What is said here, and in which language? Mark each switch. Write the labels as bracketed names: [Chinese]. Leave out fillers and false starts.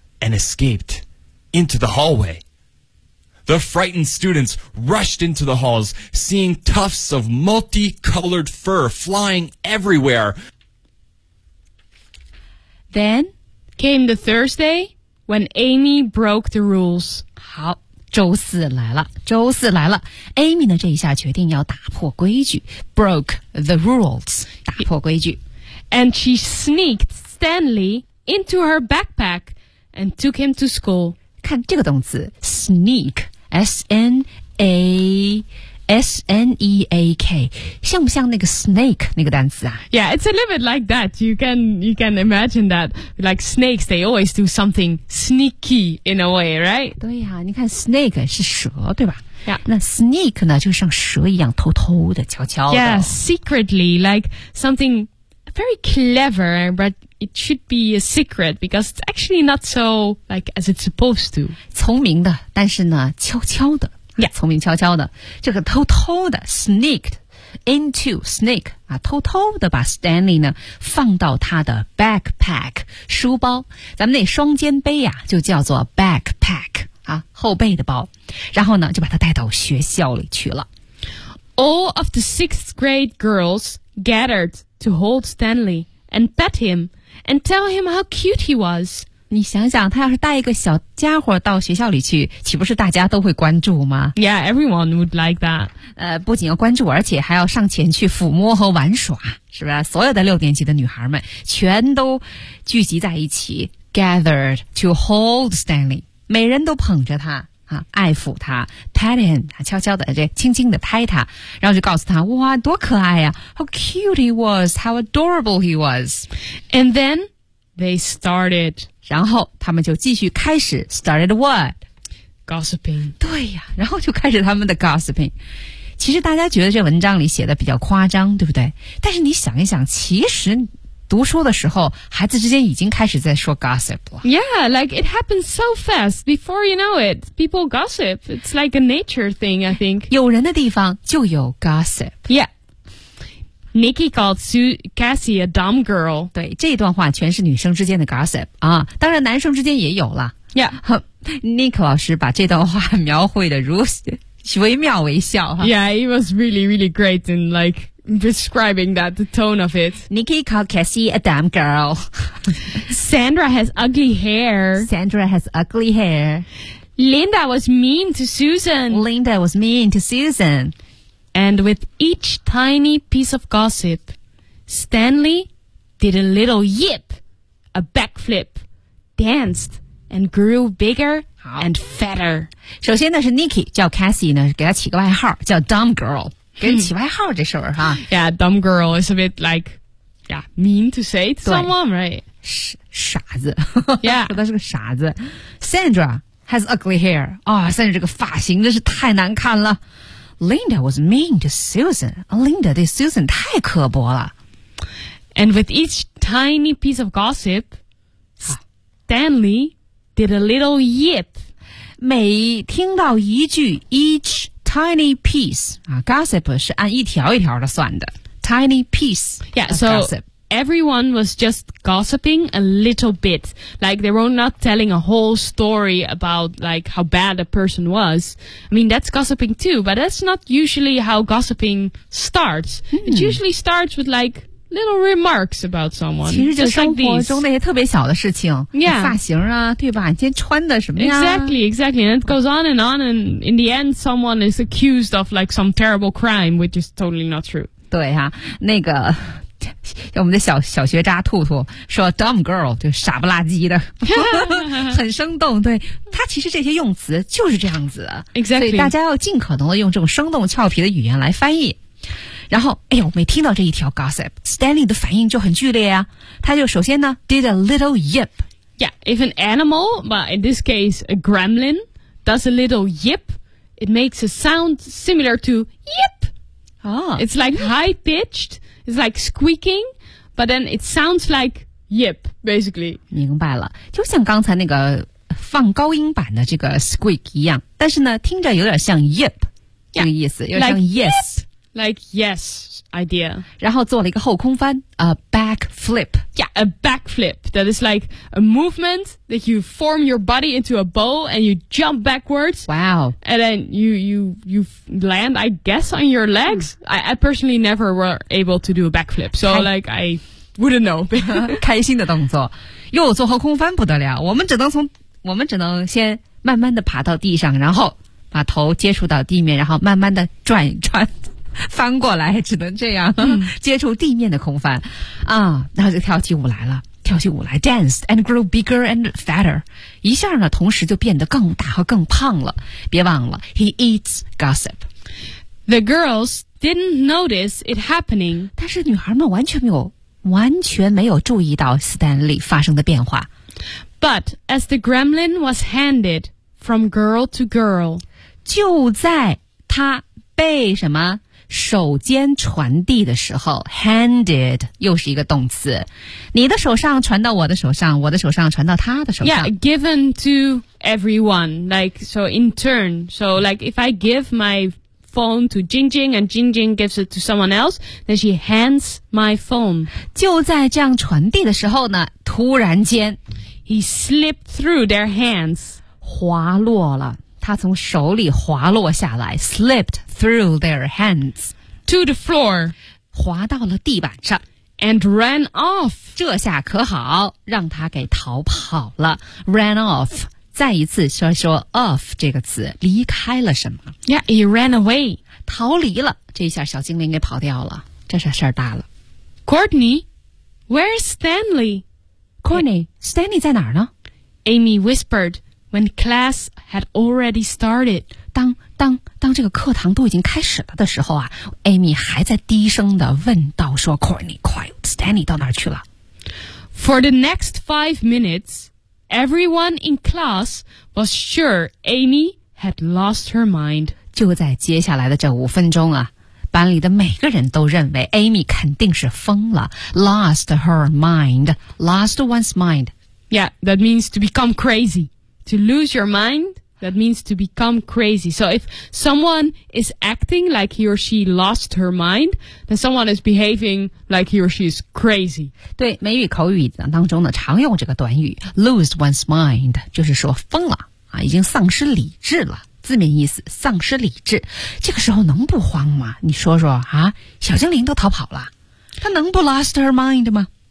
[English] And escaped into the hallway. The frightened students rushed into the halls, seeing tufts of multicolored fur flying everywhere. Then came the Thursday when Amy broke the rules. [Chinese] 好，周四来了，周四来了。 Amy 呢，这一下决定要打破规矩 ， [English] broke the rules， [Chinese] 打破规矩。 [English] And she sneaked Stanley into her backpack. And took him to school. [Chinese] 看这个动词 sneak, S-N-E-A-K, 像不像那个 snake 那个单词啊？ [English] Yeah, it's a little bit like that. You can imagine that, like snakes, they always do something sneaky in a way, right? [Chinese] 对呀、啊，你看 snake 是蛇，对吧？ [English] Yeah. [Chinese] 那 sneak 呢，就像蛇一样，偷偷的，悄悄的。 [English] Yeah, secretly, like something very clever, but. It should be a secret because it's actually not so like as it's supposed to. [Chinese] 聪明的，但是呢，悄悄的。 [English] Yeah, [Chinese] 聪明悄悄的，这个偷偷的 [English] sneaked into snake [Chinese] 啊，偷偷的把 Stanley 呢放到他的 backpack 书包，咱们那双肩背呀、啊、就叫做 backpack 啊，后背的包。然后呢，就把他带到学校里去了。 [English] All of the sixth grade girls gathered to hold Stanley and pet him.And tell him how cute he was. [Chinese] 你想想，他要是带一个小家伙到学校里去，岂不是大家都会关注吗？ [English] Yeah, everyone would like that. [Chinese] 不仅要关注，而且还要上前去抚摸和玩耍，是吧？所有的六年级的女孩们全都聚集在一起， [English] gathered to hold Stanley. [Chinese] 每人都捧着他啊，爱抚他， [English] pat him, [Chinese] 悄悄的这轻轻的拍他，然后就告诉他，哇，多可爱呀， [English] how cute he was, [Chinese] how adorable he was. [English] And then they started... [Chinese] 然后他们就继续开始 [English] started what? Gossiping. [Chinese] 对呀，然后就开始他们的 gossiping. 其实大家觉得这文章里写的比较夸张，对不对？但是你想一想，其实读书的时候孩子之间已经开始在说 gossip 了。 [English] Yeah, like it happens so fast. Before you know it, people gossip. It's like a nature thing, I think. [Chinese] 有人的地方就有 gossip. [English] Yeah. Nikki called Cassie a dumb girl. [Chinese] 对，这段话全是女生之间的 gossip 啊，当然男生之间也有了。 [English] Yeah. [Chinese] Nick 老师把这段话描绘得如此惟妙惟肖。 [English] Yeah, it was really, really great in like describing that, the tone of it. Nikki called Cassie a dumb girl. Sandra has ugly hair. Sandra has ugly hair. Linda was mean to Susan. Linda was mean to Susan. And with each tiny piece of gossip, Stanley did a little yip, a backflip, danced, and grew bigger and fatter. [Chinese] 首先呢是 Nikki 叫 Cassie 呢给她起个外号叫 Dumb Girl, 给你起外号这事儿哈。 [English] Yeah, Dumb Girl is a bit like, yeah, mean to say to someone, right? [Chinese] 傻子。 [English] Yeah. [Chinese] 说她是个傻子。 [English] Sandra has ugly hair. [Chinese] 啊、哦、Sandra 这个发型真是太难看了。 [English] Linda was mean to Susan. [Chinese] Linda 对 Susan 太刻薄了。 [English] And with each tiny piece of gossip, Stanley did a little yip. [Chinese] 每听到一句 [English] each tiny piece,、 [Chinese] gossip 是按一条一条的算的。 [English] Tiny piece yeah, of so gossip. Everyone was just gossiping a little bit. Like they were not telling a whole story about like how bad a person was. I mean, that's gossiping too, but that's not usually how gossiping starts. It usually starts with like little remarks about someone. [Chinese] 其实就生活中那些特别小的事情。 [English] Yeah. [Chinese] 发型啊，对吧？今天穿的什么呀？ [English] Exactly, exactly. And it goes on and on. And in the end, someone is accused of like some terrible crime, which is totally not true. [Chinese] 对啊，那个我们的小学渣兔兔说 dumb girl 就傻不拉几的很生动，对，他其实这些用词就是这样子、 [English] exactly. [Chinese] 所以大家要尽可能的用这种生动俏皮的语言来翻译。然后哎呦，每听到这一条 gossip， Stanley 的反应就很剧烈啊，他就首先呢 [English] did a little yip， yeah， if an animal but in this case a gremlin does a little yip， it makes a sound similar to yip、it's like high pitchedIt's like squeaking, but then it sounds like yip, basically. [Chinese] 明白了，就像刚才那个放高音版的这个 squeak 一样，但是呢，听着有点像 yip 这个意思，有点像 yes, [English] like yes idea. [Chinese] 然后做了一个后空翻 ， [English] a backflip. Yeah, a backflip. That is like a movement that you form your body into a bow and you jump backwards. Wow. And then you land, I guess, on your legs. I personally never were able to do a backflip, so like I wouldn't know. [Chinese] 开心的动作，又做后空翻不得了。我们只能先慢慢的爬到地上，然后把头接触到地面，然后慢慢的转一转。翻过来只能这样、接触地面的空翻啊，然后就跳起舞来了，跳起舞来 [English] danced and grew bigger and fatter， [Chinese] 一下呢同时就变得更大和更胖了。别忘了 [English] he eats gossip， the girls didn't notice it happening， [Chinese] 但是女孩们完全没有注意到 Stanley 发生的变化。 [English] But as the gremlin was handed from girl to girl， [Chinese] 就在他被什么手间传递的时候 handed 又是一个动词，你的手上传到我的手上，我的手上传到他的手上。 [English] Yeah, given to everyone, like so in turn. So like if I give my phone to Jingjing and Jingjing gives it to someone else, then she hands my phone. [Chinese] 就在这样传递的时候呢，突然间 [English] he slipped through their hands， [Chinese] 滑落了。他从手里滑落下来 [English] slipped through their hands to the floor， [Chinese] 滑到了地板上。 [English] and ran off. [Chinese] 这下可好，让他给逃跑了。 [English] Ran off. [Chinese] 再一次说说 off 这个词，离开了什么？ [English] Yeah, he ran away. [Chinese] 逃离了，这一下小精灵给跑掉了，这事儿大了。 [English] Courtney, where's Stanley? [Chinese] Courtney, Stanley 在哪儿呢？ [English] Amy whispered when class had already started. [Chinese] 当这个课堂都已经开始了的时候啊， Amy 还在低声地问道说 Courtney, 快， Stanley 到哪儿去了？ [English] For the next 5 minutes,Everyone in class was sure Amy had lost her mind. [Chinese] 就在接下来的这五分钟啊，班里的每个人都认为 Amy 肯定是疯了。 [English] Lost her mind. Lost one's mind. Yeah, that means to become crazy. To lose your mind, that means to become crazy. So if someone is acting like he or she lost her mind, then someone is behaving like he or she is crazy. [Chinese] 对，美语口语当中呢，常用这个短语 [English] lose one's mind, [Chinese] 就是说疯了啊，已经丧失理智了。字面意思，丧失理智。这个时候能不慌吗？你说说啊，小精灵都逃跑了，她能不 [English] lost her mind [Chinese] 吗？